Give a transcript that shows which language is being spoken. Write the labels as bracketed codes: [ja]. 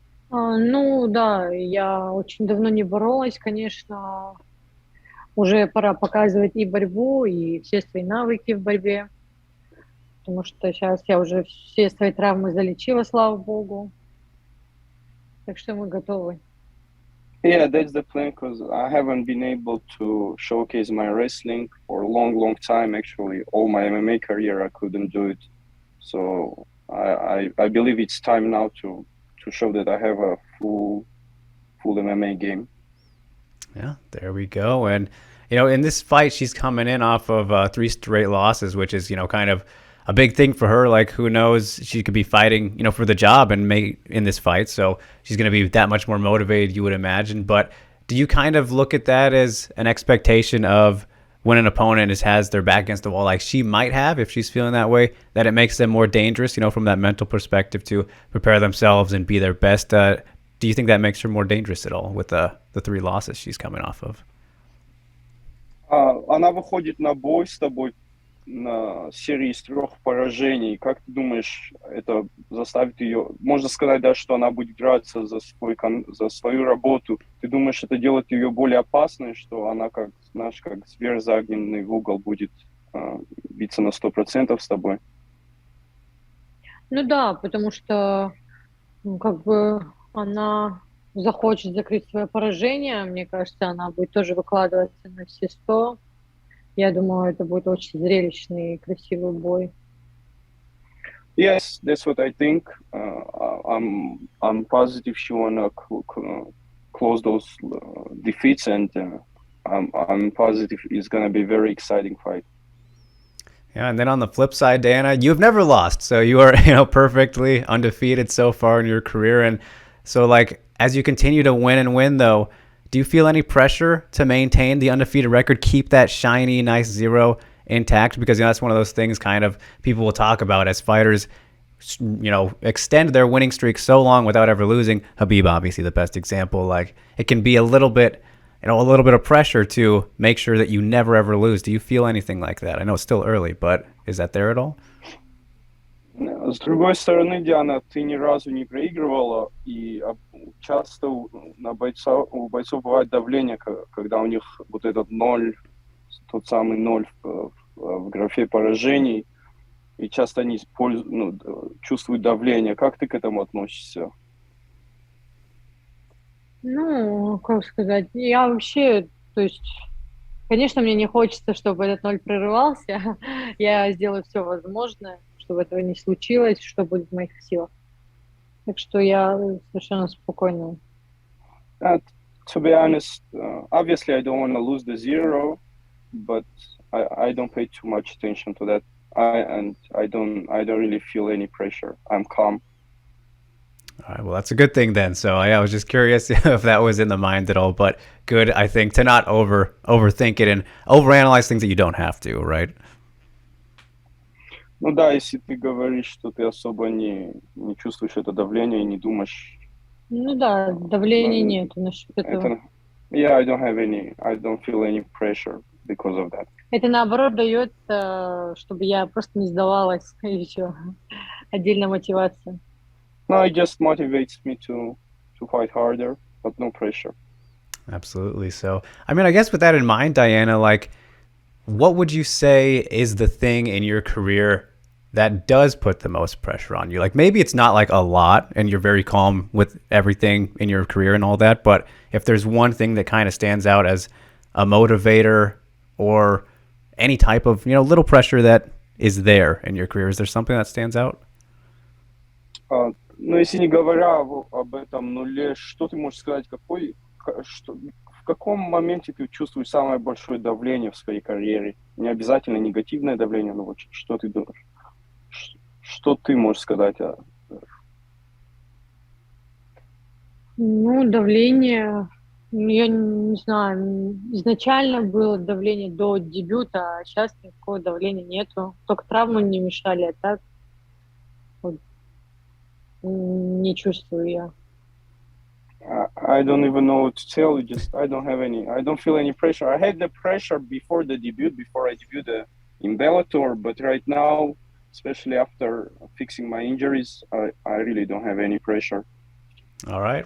[ru] Ну да, я очень давно не боролась, конечно, уже пора показывать и борьбу, и все свои навыки в борьбе, потому что сейчас я уже все свои травмы залечила, слава богу, так что мы готовы. [en] Yeah, that's the plan, because I haven't been able to showcase my wrestling for a long time. Actually, all my MMA career, I couldn't do it. So I believe it's time now to show that I have a full MMA game. Yeah, there we go. And, in this fight, she's coming in off of 3 straight losses, which is, kind of a big thing for her. Like, who knows, she could be fighting, for the job and in this fight. So she's going to be that much more motivated, you would imagine. But do you kind of look at that as an expectation of when an opponent has their back against the wall, like she might have, if she's feeling that way, that it makes them more dangerous, from that mental perspective to prepare themselves and be their best? Do you think that makes her more dangerous at all with the 3 losses she's coming off of? [ru] Она выходит на бой с тобой на серии из 3 поражений. Как ты думаешь, это заставит ее, можно сказать, да, что она будет драться за свою работу? Ты думаешь, это делает ее более опасной, что она как зверь загнанный в угол будет биться на 100% с тобой? Ну да, потому что, она захочет закрыть свое поражение, мне кажется, она будет тоже выкладываться на все 100. Я думаю, это будет очень зрелищный и красивый бой. [en] Yes, that's what I think. I'm positive she wanna close those defeats, and I'm positive it's gonna be a very exciting fight. Yeah, and then on the flip side, Diana, you've never lost, so you are perfectly undefeated so far in your career, and so as you continue to win and win, though, do you feel any pressure to maintain the undefeated record, keep that shiny, nice 0 intact? Because that's one of those things kind of people will talk about as fighters, extend their winning streak so long without ever losing. Khabib, obviously the best example. It can be a little bit of pressure to make sure that you never ever lose. Do you feel anything like that? I know it's still early, but is that there at all? [ru] С другой стороны, Диана, ты ни разу не проигрывала, и часто у бойцов бывает давление, когда у них вот этот ноль, тот самый ноль в графе поражений, и часто они чувствуют давление. Как ты к этому относишься? Ну, как сказать, я вообще, то есть, конечно, мне не хочется, чтобы этот ноль прерывался. Я сделаю все возможное, чтобы этого не случилось, что будет в моих силах. Так что я совершенно спокойна. [en] Uh, to be honest, obviously I don't want to lose the zero, but I don't pay too much attention to that. I don't really feel any pressure. I'm calm. All right, well, that's a good thing then. So I was just curious if that was in the mind at all, but good, I think, to not overthink it and overanalyze things that you don't have to, right? [ru] Ну да, если ты говоришь, что ты особо не чувствуешь это давление и не думаешь, Ну да, давления ну, нет насчет этого. это, [en] yeah, I don't feel any pressure because of that. [ru] Это наоборот дает, чтобы я просто не сдавалась, и все. Отдельная мотивация. [en] No, it just motivates me to fight harder, but no pressure. Absolutely. So, I mean, I guess with that in mind, Diana, like, what would you say is the thing in your career that does put the most pressure on you? Like, maybe it's not like a lot and you're very calm with everything in your career and all that, but if there's one thing that kind of stands out as a motivator or any type of, little pressure that is there in your career, is there something that stands out? [ru] Но если не говоря об этом нуле, что ты можешь сказать, в каком моменте ты чувствуешь самое большое давление в своей карьере? Не обязательно негативное давление, но вот что ты думаешь? Что ты можешь сказать? Ну, давление, я не знаю, изначально было давление до дебюта, а сейчас никакого давления нету. Только травмы не мешали, а так вот, не чувствую я. [en] I don't even know what to tell you. I don't feel any pressure. I had the pressure before I debuted in Bellator, but right now, especially after fixing my injuries, I really don't have any pressure. All right.